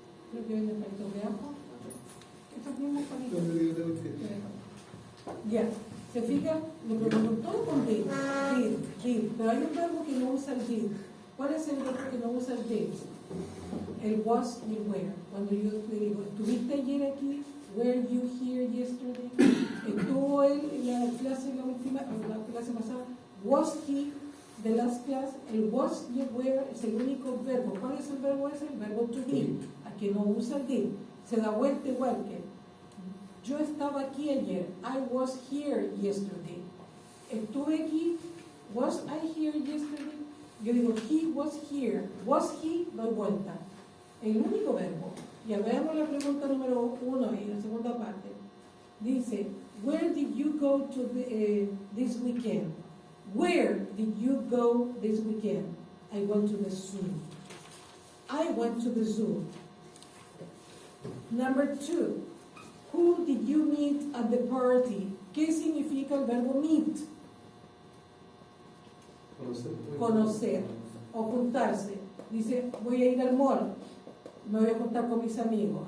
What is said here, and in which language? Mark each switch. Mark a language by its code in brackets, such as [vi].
[es] Creo que venden palitos de ajo. Estos mismos palitos. Ya, se fija, le pregunto todo con did, pero hay un verbo que no usa el did. ¿Cuál es el verbo que no usa el did? El was y el were. Cuando yo te digo, ¿estuviste ayer aquí? [en] Were you here yesterday? [es] Estuvo él en la clase, la clase pasada. [en] Was he, the last class? [es] El was y el were es el único verbo. ¿Cuál es el verbo ese? El verbo to be, a que no usa el did. Se da vuelta igual que yo estaba aquí ayer. [en] I was here yesterday. [es] Estuve aquí. [en] Was I here yesterday? [es] Yo digo, [en] he was here. Was he? [es] Doy vuelta. El único verbo. Ya veamos la pregunta número 1 en la segunda parte. Dice, [en] where did you go to this weekend? Where did you go this weekend? I went to the zoo. I went to the zoo. Number 2. Who did you meet at the party? [es] ¿Qué significa el verbo meet? Conocer o juntarse. Dice, voy a ir al mall. Me voy a juntar con mis amigos.